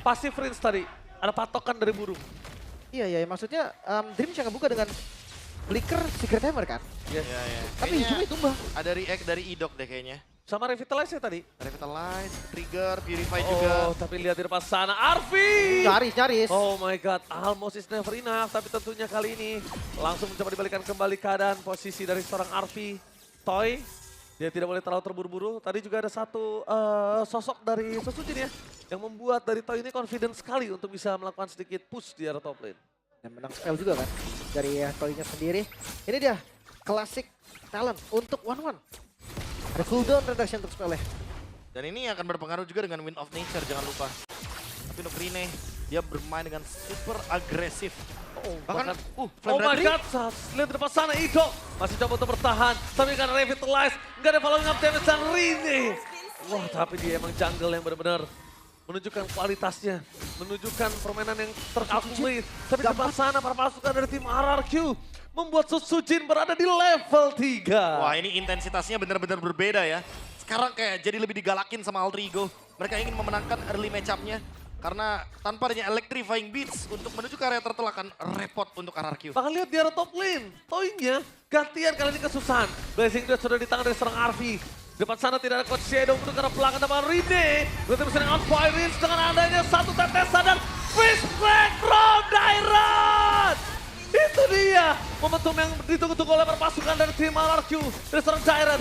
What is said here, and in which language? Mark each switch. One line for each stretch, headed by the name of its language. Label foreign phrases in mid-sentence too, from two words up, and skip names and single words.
Indonesian: Pasif Rinse tadi, ada patokan dari burung. Iya, iya, maksudnya Dreams yang ngebuka dengan Flicker Secret Hammer kan? Yes. Ya, ya. Tapi Kayaknya Hijume tumbang. ada react dari Idok deh kayaknya. Sama Revitalize ya tadi. Revitalize, Trigger, Purify juga. Oh, tapi lihat di depan sana, Arfi! Nyaris, nyaris.
English: Oh my God, almost is never enough.
Indonesian: Tapi tentunya kali ini langsung mencoba dibalikan kembali keadaan posisi dari seorang Arfi. Toy, dia tidak boleh terlalu terburu-buru. Tadi juga ada satu sosok dari Sosujin ya, yang membuat dari Toy ini confident sekali untuk bisa melakukan sedikit push di area
English: top lane.
Indonesian: Dan menang spell juga kan dari Toy-nya sendiri. Ini dia,
English: classic talent
Indonesian: untuk 1-1. Ada
English: cooldown reduction
Indonesian: untuk spell ya. Dan ini akan berpengaruh juga dengan Wind of Nature, jangan lupa. Tapi untuk Rine, dia bermain dengan super agresif. Bahkan,
English: Oh my God,
Indonesian: lihat di depan sana Ido masih coba untuk bertahan. Tapi karena Revitalize, nggak ada
English: following up damage
Indonesian: dan Rine. Wah, tapi dia emang jungle yang benar-benar menunjukkan kualitasnya, menunjukkan permainan yang terkalkulir. Tapi di depan sana para pasukan dari tim RRQ membuat Sosujin berada di level 3. wah ini intensitasnya benar-benar berbeda ya. Sekarang kayak jadi lebih digalakin sama Alter Ego. Mereka ingin memenangkan
English: early match-up-nya.
Indonesian: Karena tanpa adanya electrifying beats untuk menuju ke area turtle akan repot untuk RRQ. Bahkan lihat di area
English: top lane,
Indonesian: Toy-nya gantian kali ini kesusahan. Blazing Duet sudah di tangan dari seorang Arfi. Depan sana tidak ada Coach Shadow untuk arah belakang depan Rine. Berarti bisa dengan Outfire Rinse dengan adanya satu tetesan dan Fish Flag from Dairon. Itu dia momentum yang ditunggu-tunggu oleh perpasukan dari tim RRQ dari seorang Dairon.